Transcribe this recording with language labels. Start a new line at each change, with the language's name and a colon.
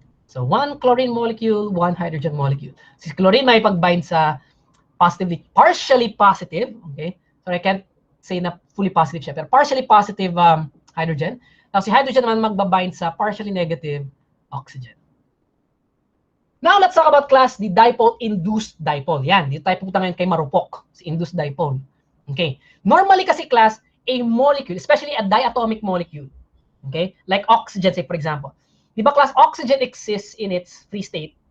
English: So one chlorine molecule, one hydrogen molecule.
Filipino: Si chlorine may pag-bind sa
English: partially positive, okay?
Filipino: So I can't say na fully positive siya, pero partially positive hydrogen. Tapos si hydrogen naman magbabind sa partially negative oxygen.
English: Now, let's talk about, class, the dipole-induced dipole.
Filipino: Yan, dito tayo pupunta ngayon kay Marupok, si induced dipole.
English: Okay? Normally kasi, class, a molecule, especially a diatomic molecule, okay? Like oxygen, say, for example.
Filipino: Di ba,
English: class, oxygen exists in its free state.